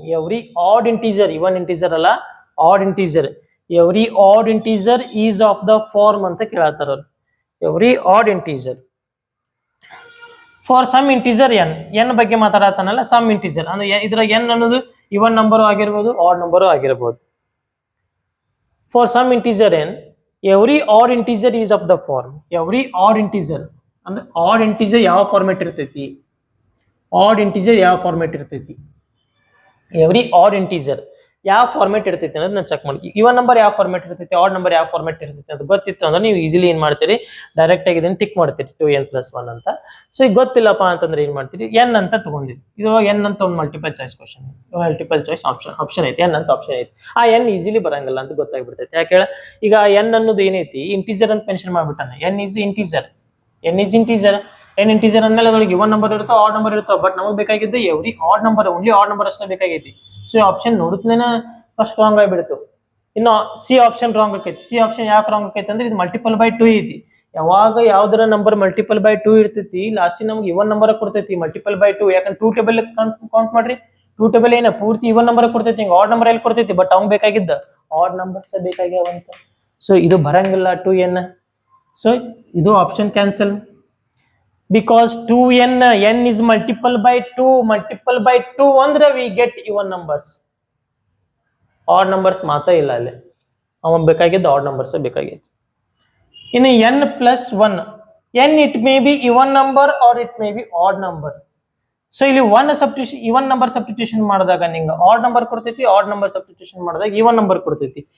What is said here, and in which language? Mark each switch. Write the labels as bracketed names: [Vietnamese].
[English] Every odd integer, even integer [Kannada] ಅಲ್ಲ, [English] odd integer, every odd integer is of the form [Kannada] ಅಂತ ಕೇಳತ್ತಾರ. [English] every odd integer for some integer n [Kannada] ಬಗ್ಗೆ ಮಾತಾಡತಾನಲ್ಲ. Some integer ಅಂದ್ರೆ ಇದರ n ಅನ್ನೋದು even number ಆಗಿರ್ಬೋದು, odd number ಆಗಿರ್ಬೋದು. [English] For some integer n, every odd integer is of the form. every odd integer [Kannada] ಅಂದ್ರೆ add integer ಯಾವ format ಇರ್ತೈತಿ? Add integer ಯಾವ ಫಾರ್ಮೆಟ್ ಇರ್ತೈತಿ? ಎವ್ರಿ ಆಡ್ ಇಂಟೀಜರ್ ಯಾವ ಫಾರ್ಮೆಟ್ ಇರ್ತೈತಿ ಅನ್ನೋದು ನಾನು ಚೆಕ್ ಮಾಡಿ. ಇವನ್ ನಂಬರ್ ಯಾವ ಫಾರ್ಮೆಟ್ ಇರ್ತೈತಿ, ಆಡ್ ನಂಬರ್ ಯಾವ ಫಾರ್ಮೆಟ್ ಇರ್ತೈತಿ ಅಂತ ಗೊತ್ತಿತ್ತು ಅಂದ್ರೆ ನೀವು ಈಸಿಲಿ ಏನ್ ಮಾಡ್ತೀರಿ? ಡೈರೆಕ್ಟ್ ಆಗಿ ಇದನ್ನ ಟಿಕ್ ಮಾಡ್ತೀರಿ 2n+1 ಅಂತ. ಸೊ ಈಗ ಗೊತ್ತಿಲ್ಲಪ್ಪ ಅಂತಂದ್ರೆ ಏನ್ ಮಾಡ್ತೀರಿ? n ಅಂತ ತಗೊಂಡಿರಿ. ಇದು n ಅಂತ ಒಂದು multiple choice question, multiple choice option ಐತಿ, n ಅಂತ ಆಪ್ಷನ್ ಐತಿ. ಆ n ಈಸಿಲಿ ಬರಂಗಿಲ್ಲ ಅಂತ ಗೊತ್ತಾಗ್ಬಿಡ್ತೈತಿ. ಯಾಕೆ ಹೇಳ? ಈಗ n ಅನ್ನೋದು ಏನೈತಿ? ಇಂಟೀಜರ್ ಅಂತ mention ಮಾಡ್ಬಿಟ್ಟಾನೆ. [English] n is integer. [Kannada] n integer ಅಂದ್ಮೇಲೆ ಅದ್ರೊಳಗೆ ಇವನ್ ನಂಬರ್ ಇರುತ್ತೋ, ಆಡ್ ನಂಬರ್ ಇರುತ್ತೋ. ಬಟ್ ನಮಗೆ ಬೇಕಾಗಿದ್ದು every odd number, only odd number ಅಷ್ಟೇ ಬೇಕಾಗೈತಿ. ಸೊ ಆಪ್ಷನ್ ನೋಡುತ್ತಲೇನ ಫಸ್ಟ್ ರಾಂಗ್ ಆಗಿಬಿಡ್ತು. ಇನ್ನು ಸಿ ಆಪ್ಷನ್ ರಾಂಗ್ ಆಕೈತಿ. ಸಿ ಆಪ್ಷನ್ ಯಾಕೆ ರಾಂಗ್ ಆಕೈತಿ ಅಂದ್ರೆ ಇದು ಮಲ್ಟಿಪಲ್ ಬೈ 2 ಐತಿ. ಯಾವಾಗ ಯಾವ್ದರ ನಂಬರ್ ಮಲ್ಟಿಪಲ್ ಬೈ 2 ಇರ್ತೈತಿ, ಲಾಸ್ಟಿಗೆ ನಮ್ಗೆ ಇವನ್ ನಂಬರ್ ಕೊಡ್ತೈತಿ ಮಲ್ಟಿಪಲ್ ಬೈ 2. ಯಾಕಂದ್ರೆ 2 ಟೇಬಲ್ ಕೌಂಟ್ ಮಾಡ್ರಿ. 2 ಟೇಬಲ್ ಏನ ಪೂರ್ತಿ ಇವನ್ ನಂಬರ್ ಕೊಡ್ತೈತಿ, ಹಿಂಗ ಆಡ್ ನಂಬರ್ ಎಲ್ಲಿ ಕೊಡ್ತೈತಿ? ಬಟ್ ಅವ್ನ್ ಬೇಕಾಗಿದ್ದ ಆಡ್ ನಂಬರ್ಸ್ ಬೇಕಾಗ್ಯಾವಂತ. ಸೊ ಇದು ಬರಂಗಿಲ್ಲ 2n. ಸೊ ಇದು option cancel. [English] because 2n, n is multiple by 2 ಅಂದ್ರೆ we get even numbers. [Kannada] odd numbers ಮಾತ್ರ ಇಲ್ಲ ಅಲ್ಲಿ. ಅವ ಬೇಕಾಗಿದ್ದು ಆಡ್ ನಂಬರ್ಸ್ ಬೇಕಾಗಿತ್ತು. [English] ಇನ್ನು n+1, n it may be even number or it may be odd number. [Kannada] So ಇಲ್ಲಿ ಇವನ್ ನಂಬರ್ ಸಬ್ಸ್ಟಿಟ್ಯೂಷನ್ ಮಾಡಿದಾಗ ನಿಂಗೆ ಆಡ್ ನಂಬರ್ ಕೊಡ್ತೈತಿ, ಆಡ್ ನಂಬರ್ ಸಬ್ಸ್ಟಿಟ್ಯೂಷನ್ ಮಾಡಿದಾಗ ಇವನ್ ನಂಬರ್ ಕೊಡ್ತೈತಿ.